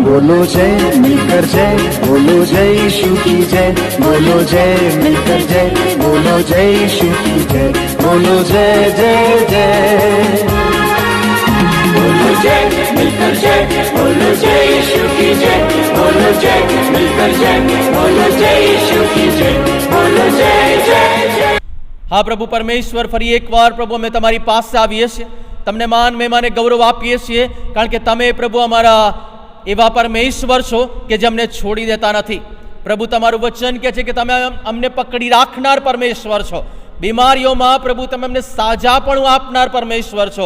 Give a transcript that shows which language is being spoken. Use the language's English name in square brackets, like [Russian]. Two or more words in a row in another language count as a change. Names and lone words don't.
[Hindi] बोलो जय मिलकर जय, बोलो जय यीशु की जय, बोलो जय मिलकर जय, बोलो जय यीशु की जय, बोलो जय जय जय। बोलो जय मिलकर जय, बोलो जय यीशु की जय, बोलो जय मिलकर जय, बोलो जय यीशु की जय, बोलो जय जय जय। [Gujarati] હા પ્રભુ પરમેશ્વર, ફરી એકવાર પ્રભુ અમે તમારી પાસે આવીએ છીએ, તમને માન મહેમાને ગૌરવ આપીએ છીએ, કારણ કે તમે પ્રભુ અમારા એવા પરમેશ્વર છો કે જે અમને છોડી દેતા નથી। પ્રભુ તમારું વચન કહે છે કે તમે અમને પકડી રાખનાર પરમેશ્વર છો, બીમારીઓમાં પ્રભુ તમે અમને સાજાપણું આપનાર પરમેશ્વર છો।